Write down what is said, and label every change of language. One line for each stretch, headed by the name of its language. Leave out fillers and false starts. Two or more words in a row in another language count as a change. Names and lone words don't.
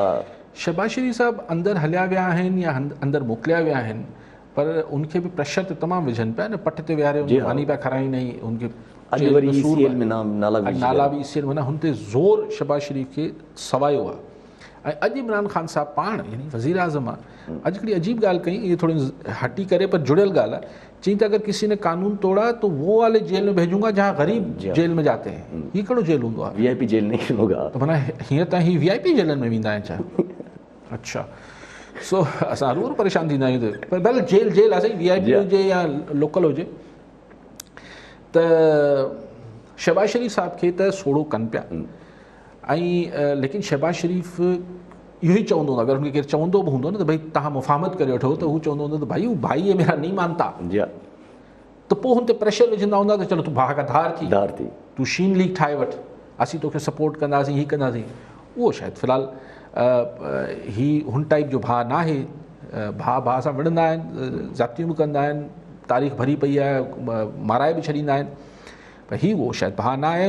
Sindhi: शहबाज शरीफ़ साहब अंदरि हलिया विया आहिनि या अंदरि मोकिलिया विया आहिनि, पर उनखे बि प्रेशर त तमामु विझनि पिया न, पट ते विहारे मानी पिया खाराईंदा आहिनि उनखे, नाला बि ECL माना हुन ते ज़ोर शहबाज शरीफ़ खे सवायो आहे। ऐं अॼु इमरान ख़ान साहब पाण यानी वज़ीर आज़म आहे, अॼु हिकिड़ी अजीब ॻाल्हि कई, इहे थोरी हटी करे पर जुड़ियल ॻाल्हि आहे, चई त
Urdu: اگر کسی نے قانون توڑا تو وہ والے جیل میں بھیجوں گا جہاں غریب جیل میں جاتے ہیں.
Sindhi: हीअ कहिड़ो जेल हूंदो आहे?
Urdu: VIP جیل نہیں ہوگا.
Sindhi: त माना हीअं त हीअ VIP जेलनि में वेंदा आहिनि छा? अच्छा, सो असां ज़रूरु परेशान थींदा आहियूं त, पर भले जेल आहे साईं, VIP हुजे या लोकल हुजे। त शहबाज शरीफ़ साहब खे त सोड़ो कनि पिया ऐं लेकिन शहबाज शरीफ़ इहो ई चवंदो हूंदो, अगरि हुनखे केरु चवंदो बि हूंदो न त भई तव्हां मुफ़ाहमत करे वठो, त हू चवंदो हूंदो त
Urdu: بھائی بھائی یہ میرا نہیں مانتا,
Sindhi: त पोइ हुन ते प्रेशर विझंदा हूंदा त चलो तूं भाउ खां धार थी, तूं शीन लीग ठाहे वठि, असीं तोखे सपोर्ट कंदासीं, हीअ कंदासीं। उहो शायदि फ़िलहाल हीअ हुन टाइप जो भाउ न आहे। भाउ सां विढ़ंदा आहिनि, ज़ातियूं बि कंदा आहिनि, तारीख़ भरी पई आहे, माराए बि छॾींदा आहिनि, पर हीअ उहो शायदि भाउ न आहे।